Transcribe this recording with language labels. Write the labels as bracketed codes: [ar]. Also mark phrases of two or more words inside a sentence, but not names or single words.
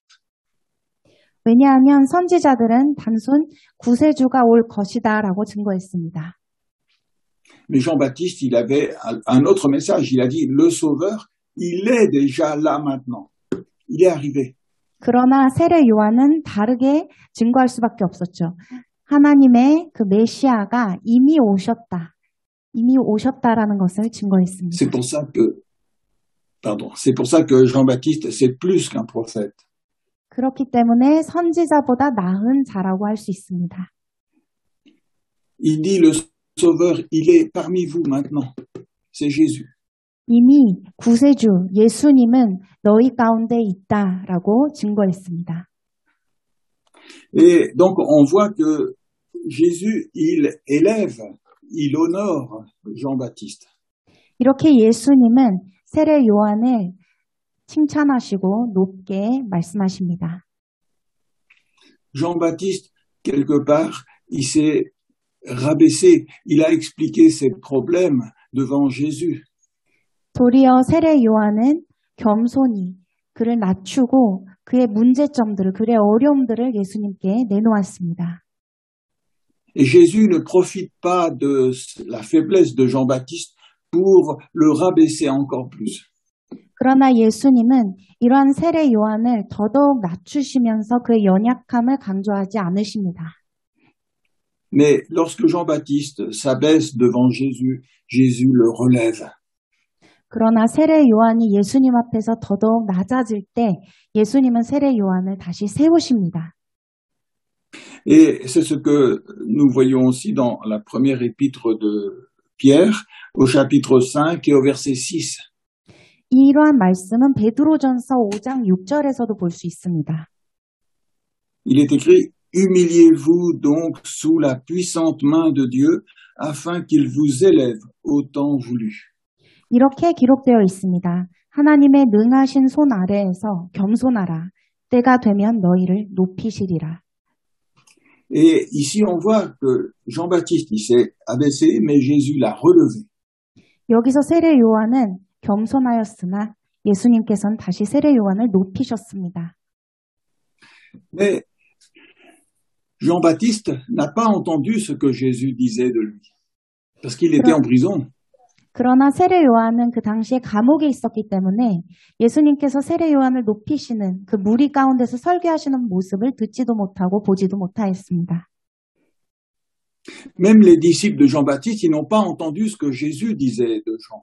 [ko] 왜냐하면 선지자들은 단순 구세주가 올 것이다라고 증거했습니다. [fr] Mais Jean-Baptiste, il avait un autre message. Il a dit, le Sauveur, il est déjà là maintenant. Il est arrivé. [ko] 그러나 세례 요한은 다르게 증거할 수밖에 없었죠. 하나님의 그 메시아가 이미 오셨다. 이미 오셨다라는 것을 증거했습니다. [fr] C'est pour ça que Jean-Baptiste, c'est plus qu'un prophète. [ko] 그렇기 때문에 선지자보다 나은 자라고 할 수 있습니다. [fr] Il dit, le Sauveur, il est parmi vous maintenant. C'est Jésus. [ko] 이미 구세주 예수님은 너희 가운데 있다라고 증거했습니다. [fr] Et donc, on voit que Jésus, il élève, il honore Jean-Baptiste. [ko] 이렇게 예수님은 세례 요한을 칭찬하시고 높게 말씀하십니다. [fr] Jean-Baptiste, quelque part, il s'est rabaissé, il a expliqué ses problèmes devant Jésus. [ko] 도리어 세례 요한은 겸손히 그를 낮추고 그의 문제점들을, 그의 어려움들을 예수님께 내놓았습니다. [fr] Et Jésus ne profite pas de la faiblesse de Jean-Baptiste pour le rabaisser encore plus. [ko] 그러나 예수님은 이러한 세례 요한을 더더욱 낮추시면서 그의 연약함을 강조하지 않으십니다. [fr] Mais lorsque Jean-Baptiste s'abaisse devant Jésus, Jésus le relève. [ko] 그러나 세례 요한이 예수님 앞에서 더더욱 낮아질 때 예수님은 세례 요한을 다시 세우십니다. [fr] Et c'est ce que nous voyons aussi dans la première épître de Pierre, au chapitre 5 et au verset 6. [ko] 이러한 말씀은 베드로전서 5장 6절에서도 볼 수 있습니다. [fr] Il est écrit, humiliez-vous donc sous la puissante main de Dieu, afin qu'il vous élève au temps voulu. [ko] 이렇게 기록되어 있습니다. 하나님의 능하신 손 아래에서 겸손하라. 때가 되면 너희를 높이시리라. [fr] Et ici, on voit que Jean-Baptiste, il s'est abaissé, mais Jésus l'a relevé. [ko] 여기서 세례 요한은 겸손하였으나 예수님께서는 다시 세례 요한을 높이셨습니다. [fr] Mais Jean-Baptiste n'a pas entendu ce que Jésus disait de lui, parce qu'il était en prison. [ko] 그러나 세례 요한은 그 당시에 감옥에 있었기 때문에 예수님께서 세례 요한을 높이시는 그 무리 가운데서 설교하시는 모습을 듣지도 못하고 보지도 못하였습니다. [fr] Même les disciples de Jean-Baptiste, ils n'ont pas entendu ce que Jésus disait de Jean.